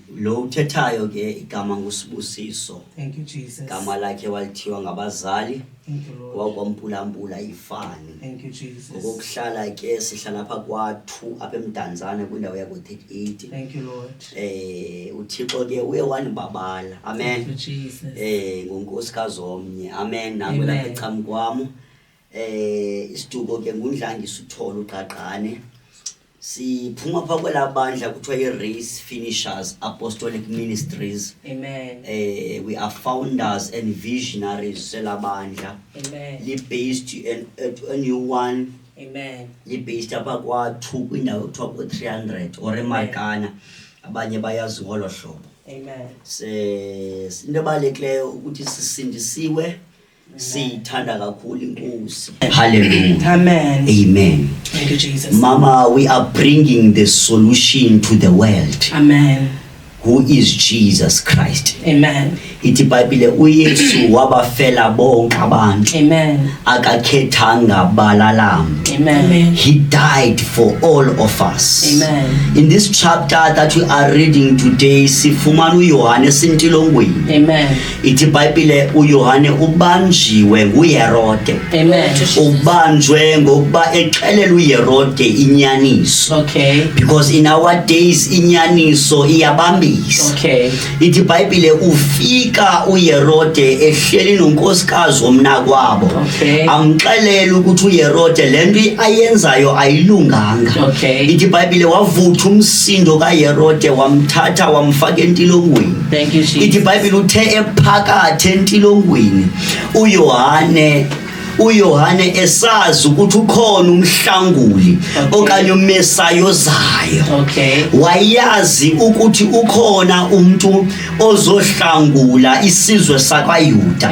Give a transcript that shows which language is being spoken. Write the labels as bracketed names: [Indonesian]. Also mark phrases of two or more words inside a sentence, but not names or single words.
[Xhosa] Lo uthethayo ke igama nguSibusiso. [English] Thank you, Jesus. [Xhosa] Igama lakhe walithiwa ngabazali. [English] Thank you, Lord. [Xhosa] Kwakwamphulampula ifani. [English] Thank you, Jesus. [Xhosa] Ngokuhlala ke sihlala lapha kwathu apha eMdantsane kwindawo yako 38. [English] Thank you, Lord. [Xhosa] uThixo ke uye wanibabala. Amen. [English] Thank you, Jesus. [Xhosa] Ngonkosikazi omnye. Amen. Nabo lapha echamu kwami. Isiduko ke ngundlangisa uTholo uQaqane. Siphuma pha kwelabandla kuthiwa iRace Finishers Apostolic Ministries. Amen. [English] We are founders and visionaries selabandla. Amen. Li-based a new one. Amen. [Xhosa] Li-based apha kwathu kwindawo kuthiwa ku-300 or eMarikana. Abanye bayazi ngolo hlobo. Amen. Into ebalulekileyo ukuthi sisindisiwe. Siyithanda kakhulu inkosi. Hallelujah. Amen. Amen. [English] Thank you, Jesus. Mama, we are bringing the solution to the world. Amen. Who is Jesus Christ? Amen. [Xhosa] Ithi iBhayibhile uYesu wabafela bonke abantu. Amen. Akakhethanga balalam. Amen. [English] He died for all of us. Amen. In this chapter that we are reading today, [Xhosa] sifumana uYohane sentilongweni. Amen. Ithi iBhayibhile uYohane ubanjiwe nguHerode. Amen. Ubanjwe ngokuba exelela uHerode inyaniso. Okay. [English] Because in our days [Xhosa] inyaniso iyabambisa. [English] Okay. [Xhosa] Ithi iBhayibhile ufika uHerode ehleli nonkosikazi omnakwabo. Okay. Amxelela ukuthi uHerode lento ayenzayo ayilunganga. Okay. Ithi iBhayibhile wavutha umsindo kaHerode wamthatha wamfaka entilongweni. [English] Thank you, Jesus. [Xhosa] Ithi iBhayibhile uthe ephakathi entilongweni uYohane esazi ukuthi ukhona umhlanguli okanye uMesaya ozayo. Okay. Wayazi ukuthi ukhona umuntu ozohlangula isizwe sakwaYuda.